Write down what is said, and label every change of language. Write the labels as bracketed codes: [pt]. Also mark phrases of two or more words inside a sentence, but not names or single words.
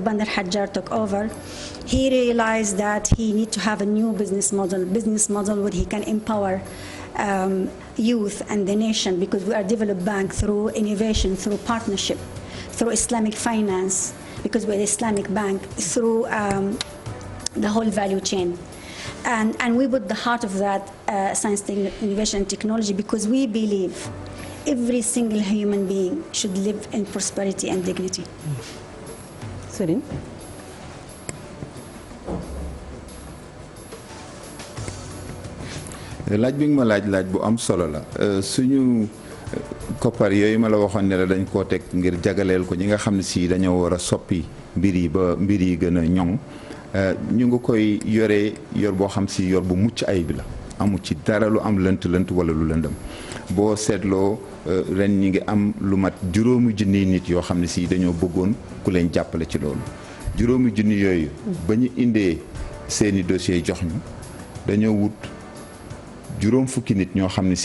[en] Bandar Hajjar took over, he realized that he needs to have a new business model where he can empower youth and the nation, because we are developed bank through innovation, through partnership, through Islamic finance, because we're an Islamic bank, through the whole value chain. And we put the heart of that science, innovation, and technology, because we believe every single human being should live in prosperity and dignity. [wo] Serigne. laaj bi nga ma laaj bu am solo la suñu koppar yooyu ma la waxoon ne la dañ koo teg ngir jagaleel ko ñi nga xam ne si dañoo war a soppi mbir yi ba mbir yi gën a ñoŋ ñu ngi koy yoree yor boo xam si yor bu mucc ayib la amul ci dara lu am lënt wala lu lëndëm boo seetloo ren ñi ngi am lu mat 5 junniy nit yoo xam ne si dañoo bëggoon ku leen jàppale ci loolu 5 junni yooyu ba ñu indee seeni dossier jox ñu dañoo wut 5 fukki nit ñoo xam ne si